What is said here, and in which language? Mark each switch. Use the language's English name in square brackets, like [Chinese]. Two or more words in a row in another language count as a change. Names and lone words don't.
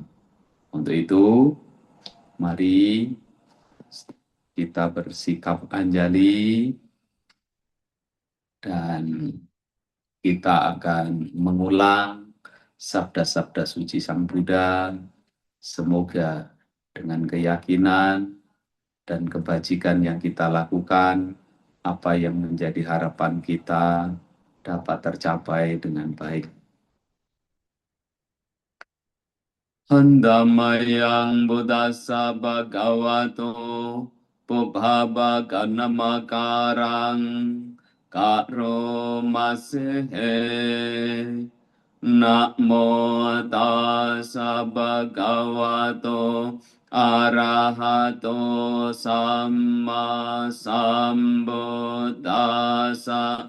[Indonesian] Untuk itu, mari kita bersikap anjali dan kita akan mengulang sabda-sabda suci Sang Buddha. Semoga dengan keyakinan dan kebajikan yang kita lakukan, apa yang menjadi harapan kita dapat tercapai dengan baik. [Pali] Handamayang Buddhasa Bhagavato Pubbhava Namakarang Karo Masehe. Namo tassa bhagavato arahato samma sambuddhassa.